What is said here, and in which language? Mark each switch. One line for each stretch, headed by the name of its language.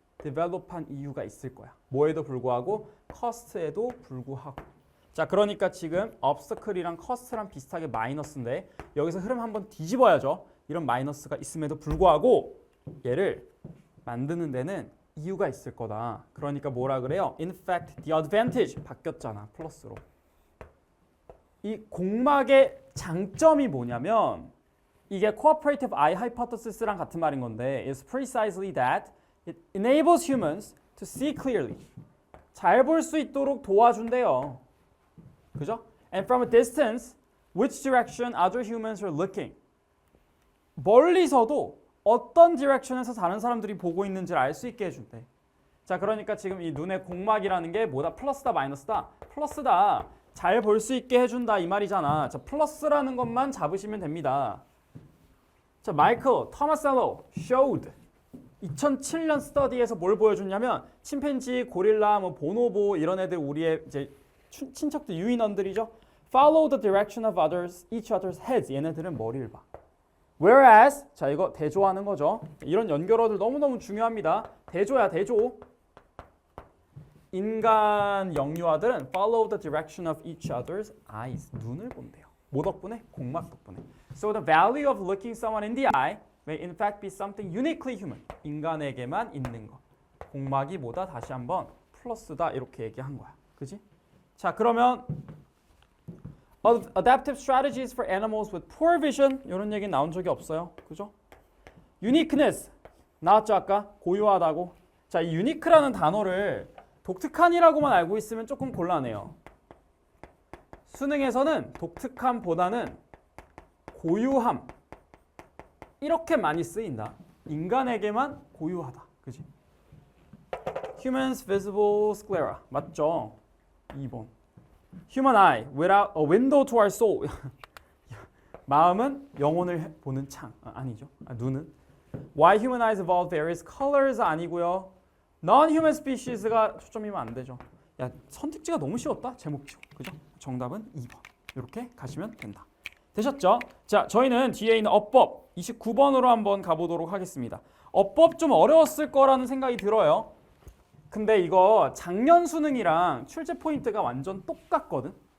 Korean: develop한 이유가 있을 거야. 뭐에도 불구하고 cost에도 불구하고. 자, 그러니까 지금 obstacle이랑 cost랑 비슷하게 마이너스인데 여기서 흐름 한번 뒤집어야죠. 이런 마이너스가 있음에도 불구하고 얘를 만드는 데는 이유가 있을 거다. 그러니까 뭐라 그래요?
English: In fact, the advantage
Korean: 바뀌었잖아. 플러스로. 이 공막의 장점이 뭐냐면 이게 cooperative eye hypothesis랑 같은 말인 건데
English: it's precisely that it enables humans to see clearly.
Korean: 잘 볼 수 있도록 도와준대요. 그죠?
English: And from a distance, which direction other humans are looking.
Korean: 멀리서도 어떤 디렉션에서 다른 사람들이 보고 있는지를 알 수 있게 해준대. 자, 그러니까 지금 이 눈의 공막이라는 게 뭐다? 플러스다, 마이너스다? 플러스다. 잘 볼 수 있게 해준다 이 말이잖아. 자, 플러스라는 것만 잡으시면 됩니다. 자, 마이클 토마셀로 showed 2007년 스터디에서 뭘 보여줬냐면 침팬지, 고릴라, 뭐 보노보 이런 애들 우리의 이제 친척들 유인원들이죠.
English: Follow the direction of others, each other's heads.
Korean: 얘네들은 머리를 봐. Whereas, 자 이거 대조하는 거죠. 이런 연결어들 너무너무 중요합니다. 대조야 대조. 인간 영유아들은
English: follow the direction of each other's eyes.
Korean: 눈을 본대요. 뭐 덕분에? 공막 덕분에.
English: So the value of looking someone in the eye may in fact be something uniquely human.
Korean: 인간에게만 있는 것. 공막이 뭐다? 다시 한번 플러스다 이렇게 얘기한 거야. 그지? 자, 그러면
English: adaptive strategies for animals with poor vision
Korean: 이런 얘기 나온 적이 없어요. 그죠? uniqueness 나왔죠 아까? 고유하다고. 자, 이 unique라는 단어를 독특한이라고만 알고 있으면 조금 곤란해요. 수능에서는 독특함보다는 고유함 이렇게 많이 쓰인다. 인간에게만 고유하다. 그지?
English: Humans visible sclera
Korean: 맞죠? 2번.
English: Human eye without a window to our soul.
Korean: 마음은 영혼을 보는 창. 아니죠. 눈은.
English: Why human eyes evolve various colors
Korean: 아니고요. Non-human species가 초점이면 안 되죠. 야, 선택지가 너무 쉬웠다. 제목 치고. 그죠? 정답은 2번. 이렇게 가시면 된다. 되셨죠? 자, 저희는 뒤에 있는 어법 29번으로 한번 가보도록 하겠습니다. 어법 좀 어려웠을 거라는 생각이 들어요. 근데 이거 작년 수능이랑 출제 포인트가 완전 똑같거든.